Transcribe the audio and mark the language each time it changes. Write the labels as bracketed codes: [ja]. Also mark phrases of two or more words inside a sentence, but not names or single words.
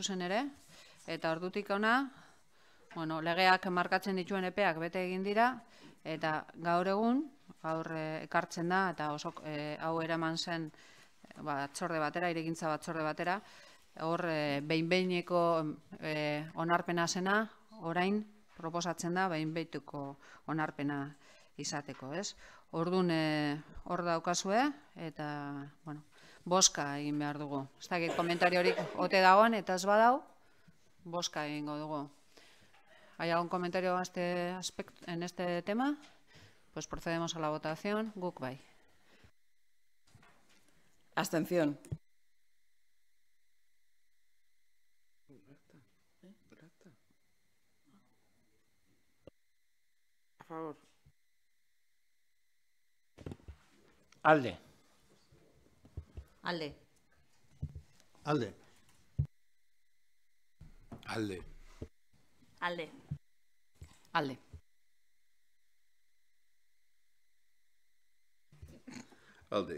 [eu] zuzen ere, eta ordutik hona, legeak markatzen dituen epeak bete egin dira, eta gaur egun, gaur ekartzen da, eta hau eraman zen batzorde batera, hirigintza batzorde batera, hor behin-behineko onarpena zena, orain proposatzen da behin-behineko onarpena izateko, ez? Orduan hor daukazue, eta, boska egin behar dugu. Ez dakit komentariorik ote dagoen, eta ez badau, boska egingo dugu. [es] ¿Hay algún comentario en este tema? Pues procedemos a la votación. [eu] Guk bai. [es] Abstención. A favor. [eu] Alde. Alde. Alde. Alde. Alde. Alde. Alde.